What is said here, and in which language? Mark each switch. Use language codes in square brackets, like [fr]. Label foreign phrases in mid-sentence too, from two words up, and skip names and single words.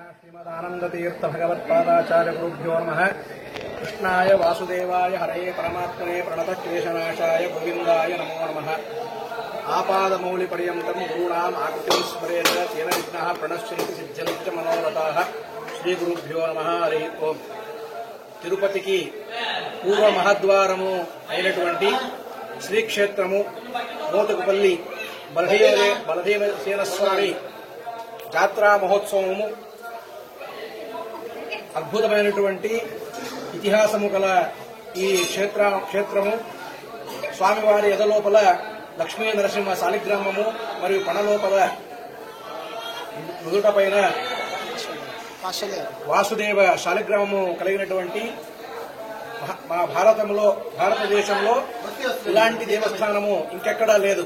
[sa] श्रीमदानंदतीर्थ भगवत्पादाचार्य गुरुभ्यो नमः। कृष्णाय वासुदेवाय हरे परमात्मने प्रणतक्लेशनाशाय गोविंदाय नमो नमः। आपादमौलिपर्यन्तं गुरूणाम् आकृतिं स्मरेत् तेन विघ्नाः प्रणश्यन्ति सिद्ध्यन्ति च मनोरथाः। श्रीगुरुभ्यो नमः। हरि ओं। [te] తిరుపతికి పూర్వ మహద్వారము అయినటువంటి శ్రీక్షేత్రము మోతుకుపల్లి బలదేవసేనస్వామి జాత్రా మహోత్సవము అద్భుతమైనటువంటి ఇతిహాసము గల ఈ క్షేత్రము స్వామివారి ఎదలోపల లక్ష్మీ నరసింహ శాలిగ్రామము మరియు పణలోపల నుదుటపైన వాసుదేవ శాలిగ్రామము కలిగినటువంటి మా భారతదేశంలో ఇలాంటి దేవస్థానము ఇంకెక్కడా లేదు.